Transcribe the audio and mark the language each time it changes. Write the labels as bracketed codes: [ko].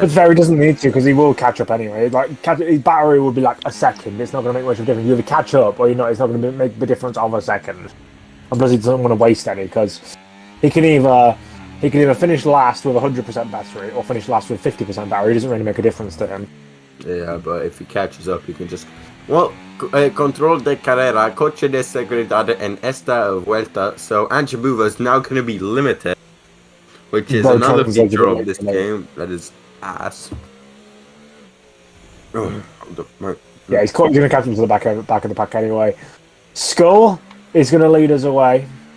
[en] But fair, he doesn't need to because he will catch up anyway. Like his battery will be like a second. It's not going to make much of a difference. You either catch up or you're not. It's not going to make the difference of a second. And plus, he doesn't want to waste any because he can either finish last with 100% battery or finish last with 50% battery. It doesn't really make a difference to him. Yeah, but if he catches up, he can just. [es] Well, control de carrera, coche de seguridad en esta vuelta. [en] So Andrew Boover is now going to be limited, which is another feature of this game that is ass. Oh, yeah, he's going to catch him to the back of the pack anyway. Skull is going to lead us away.